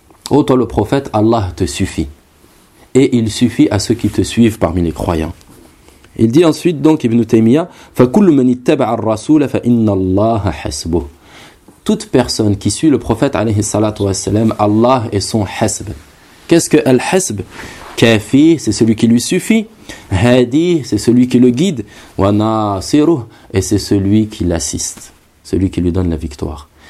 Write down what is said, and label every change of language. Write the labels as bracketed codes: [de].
[fr] Ô toi le prophète, Allah te suffit et il suffit à ceux qui te suivent parmi les croyants. Il dit ensuite donc [ar] Ibn Taymiyyah, فَكُلُّ مَنِ اتَّبَعَ الرَّسُولَ فَإِنَّ اللَّهَ حَسْبُهُ. [fr] Toute personne qui suit le prophète, alayhi salatu wa salam, Allah est son hasb. Qu'est-ce que al-hasb? Kafi, c'est celui qui lui suffit. Hadi, c'est celui qui le guide. Wana siru, et c'est celui qui l'assiste, celui qui lui donne la victoire.